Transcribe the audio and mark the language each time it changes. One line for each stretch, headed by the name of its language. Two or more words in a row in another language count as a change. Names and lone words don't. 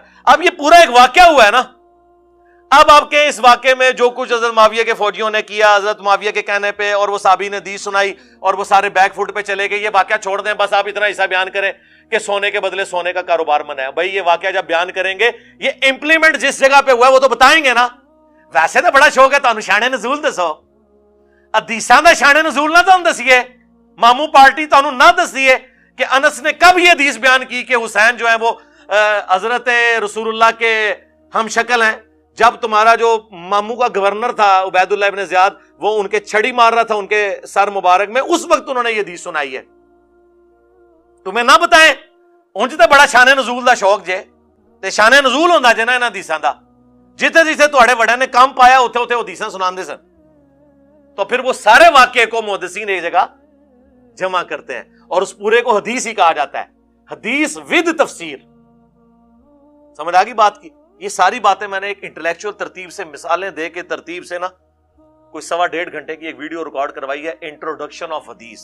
Urdu: اب یہ پورا ایک واقعہ ہوا ہے نا. اب آپ کے اس واقعے میں جو کچھ حضرت معاویہ کے فوجیوں نے کیا حضرت معاویہ کے کہنے پہ, اور وہ صحابی نے حدیث سنائی اور وہ سارے
English: back foot
Urdu: پہ چلے گئے, یہ واقعہ چھوڑ دیں, بس آپ اتنا حصہ بیان کریں کہ سونے کے بدلے سونے کا کاروبار منع ہے. بھائی یہ واقعہ جب بیان کریں گے یہ امپلیمنٹ جس جگہ پہ ہوا ہے وہ تو بتائیں گے نا.
Punjabi: ویسے تو بڑا شوق ہے تانوں شان نزول دسو, حدیثاں دا شان نزول نہ تانوں دسیے, ماموں پارٹی تانوں نہ دسیے
Urdu: کہ انس نے کب یہ حدیث بیان کی کہ حسین جو ہے وہ حضرت رسول اللہ کے ہم شکل ہیں. جب تمہارا جو ماموں کا گورنر تھا عبید اللہ ابن زیاد وہ ان کے چھڑی مار رہا تھا ان کے سر مبارک میں, اس وقت انہوں نے یہ حدیث سنائی ہے. تمہیں نہ بتائیں
Punjabi: انج تے بڑا شان نزول دا شوق جے تے شان نزول ہوندا جے نا انہاں حدیثاں دا. جتھے جتھے تواڈے بڑے نے کام پایا اوتھے اوتھے حدیثاں سناندے سن.
Urdu: تو پھر وہ سارے واقعے کو محدثین ایک جگہ جمع کرتے ہیں اور اس پورے کو حدیث ہی کہا جاتا ہے. حدیث ود تفسیر. سمجھ آ گئی بات کی؟ یہ ساری باتیں میں نے ایک انٹلیکچوئل ترتیب سے مثالیں دے کے ترتیب سے نا کوئی 1.5 گھنٹے کی ایک ویڈیو ریکارڈ کروائی ہے,
English: introduction of
Urdu: حدیث.